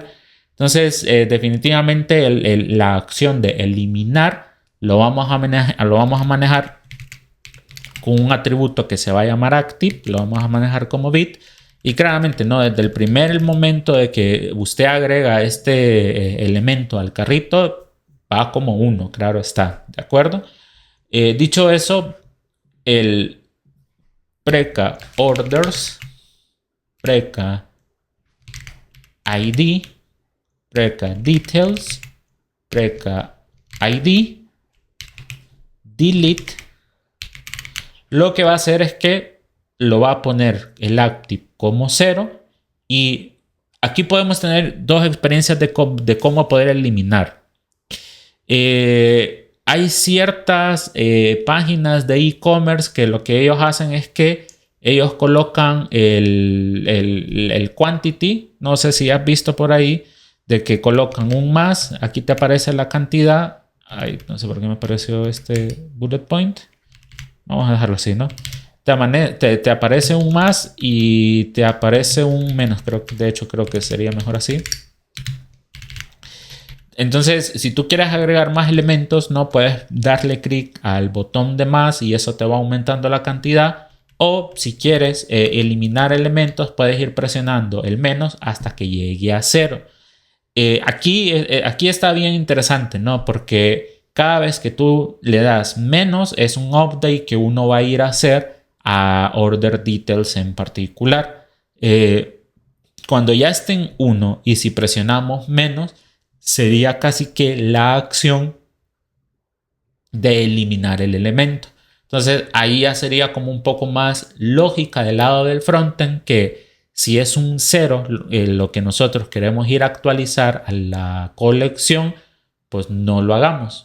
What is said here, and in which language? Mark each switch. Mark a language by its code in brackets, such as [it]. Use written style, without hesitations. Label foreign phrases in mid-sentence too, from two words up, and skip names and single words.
[es] Entonces, definitivamente la acción de eliminar lo vamos a manejar con un atributo que se va a llamar active, lo vamos a manejar como bit. Y claramente, ¿no?, desde el primer momento de que usted agrega este elemento al carrito, va como 1, claro está, ¿de acuerdo? Dicho eso, el preca orders, preca id, preca details, preca id, delete, lo que va a hacer es que lo va a poner el active como 0. Y aquí podemos tener dos experiencias de cómo poder eliminar. Hay ciertas páginas de e-commerce que lo que ellos hacen es que ellos colocan el quantity. No sé si has visto por ahí de que colocan un más. Aquí te aparece la cantidad. Ay, no sé por qué me apareció este bullet point. Vamos a dejarlo así, ¿no? Te aparece un más y te aparece un menos. De hecho, creo que sería mejor así. Entonces, si tú quieres agregar más elementos, no puedes darle clic al botón de más y eso te va aumentando la cantidad. O si quieres eliminar elementos, puedes ir presionando el menos hasta que llegue a 0. Aquí está bien interesante, ¿no? Porque cada vez que tú le das menos, es un update que uno va a ir a hacer a [en] order details [es] en particular. Cuando ya esté en 1 y si presionamos menos, sería casi que la acción de eliminar el elemento. Entonces ahí ya sería como un poco más lógica del lado del frontend, que si es un 0 lo que nosotros queremos ir a actualizar a la colección, pues no lo hagamos.